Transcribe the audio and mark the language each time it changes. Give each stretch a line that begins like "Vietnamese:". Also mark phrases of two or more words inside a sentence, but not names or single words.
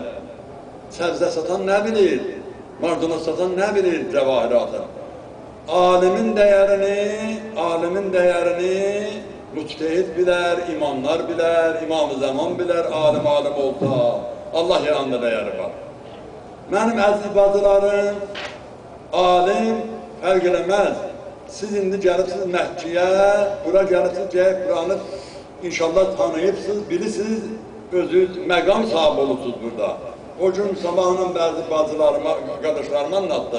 Turkish: Sebze satan ne bilir? Maydanoz satan ne bilir cevahiratın? Alimin değerini müçtehid bilir, imamlar bilir, İmam-ı Zaman bilir, alim olsa. Allah yanında değeri var.
Azerbaijani: Benim əziz bacılarım, alim fərq eləməz. Siz indi gəlibsiniz Məhkiyə, bura gəlibsiniz ki, Kur'an'ı inşallah tanıyıbsınız, bilirsiniz, özünüz məqam sahibi olursunuz burada. O gün sabahının bəzi bacılarıma, qardaşlarıma anlattım.